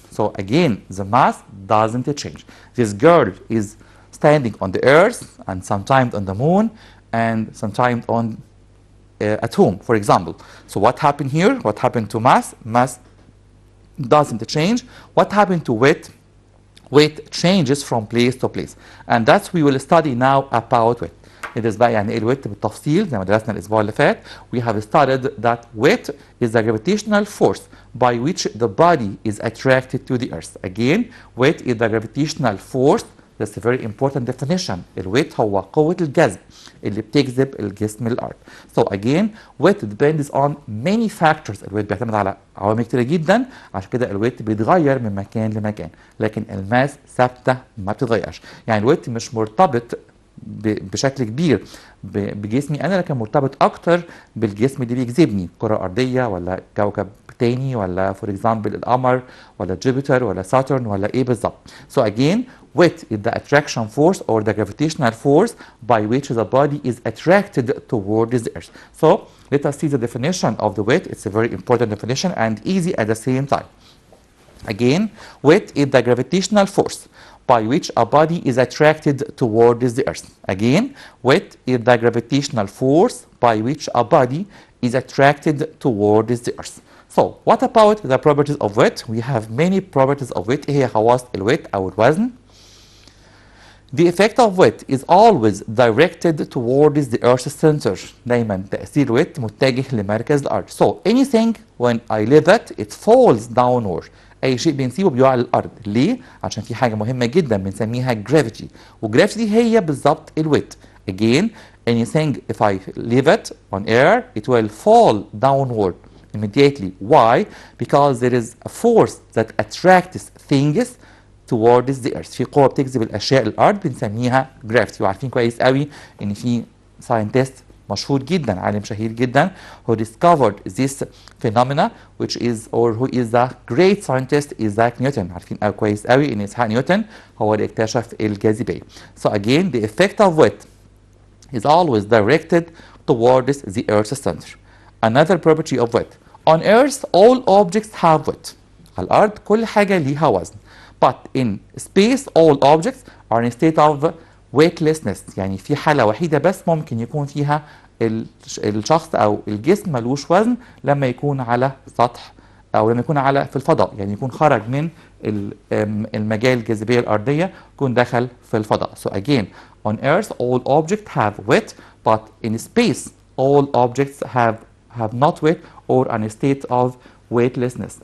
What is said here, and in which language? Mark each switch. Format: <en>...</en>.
<en>So again, the mass doesn't change. This girl is standing on the earth, and sometimes on the moon, and sometimes on at home, for example. So what happened here? What happened to mass? Mass doesn't change. What happened to weight? Weight changes from place to place, and that's we will study now about weight.</en> <ar>ندرس بقى يعني ايه الويت بالتفصيل زي ما درسنا الاسبوع اللي فات.</ar> <en>We have studied that weight is the gravitational force by which the body is attracted to the earth. Again, weight is the gravitational force. That's a very important definition.</en> <ar>الويت هو قوة الجذب اللي بتجذب الجسم للأرض.</ar> <en>So again, weight depends on many factors.</en> <ar>الويت بيعتمد على عوامل كتيرة جدا، عشان كده الويت بيتغير من مكان لمكان، لكن الماس ثابتة ما بتتغيرش. يعني الويت مش مرتبط بشكل كبير بجسمي انا، لكن مرتبط اكتر بالجسم اللي بيجذبني، كره ارضيه ولا كوكب تاني ولا</ar> <en>for example</en> <ar>القمر ولا جوبيتر ولا ساترن ولا ايه بالظبط.</ar> <en>So again, weight is the attraction force or the gravitational force by which the body is attracted towards the earth. So let us see the definition of the weight. It's a very important definition and easy at the same time. Again, weight is the gravitational force by which a body is attracted towards the earth. Again, weight is the gravitational force by which a body is attracted towards the earth. So, what about the properties of weight? We have many properties of weight.</en> <ar>هي خواص الويت أو الوزن.</ar> <en>The effect of weight is always directed towards the earth's center.</en> <ar>دايما تأثير الويت متجه لمركز الأرض.</ar> <en>So, anything when I leave it falls downward.</en> <ar>اي شيء بنسيبه بيقع على الارض. ليه؟ عشان في حاجه مهمه جدا بنسميها جرافيتي، وجرافيتي هي بالظبط الويت.</ar> <en>Again, anything if I leave it on air it will fall downward immediately. Why? Because there is a force that attracts things towards the earth.</en> <ar>في قوه بتجذب الاشياء للارض بنسميها جرافيتي. وعارفين كويس قوي ان في ساينتست مشهور جدا، عالم شهير جدا</ar> <en>who discovered this phenomena which is or who is the great scientist Isaac Newton.</en> <ar>عارفين كويس قوي ان اسحاق نيوتن هو اللي اكتشف الجاذبية.</ar> <en>So again, the effect of weight is always directed towards the earth's center. Another property of weight. On earth all objects have weight.</en> <ar>على الارض كل حاجة ليها وزن.</ar> <en>But in space all objects are in a state of weightlessness.</en> <ar>يعني في حالة وحيدة بس ممكن يكون فيها الشخص أو الجسم ملوش وزن، لما يكون على سطح أو لما يكون في الفضاء، يعني يكون خرج من المجال الجاذبية الأرضية، يكون دخل في الفضاء.</ar> <en>So again, on Earth all objects have weight, but in space all objects have not weight or in a state of weightlessness.</en>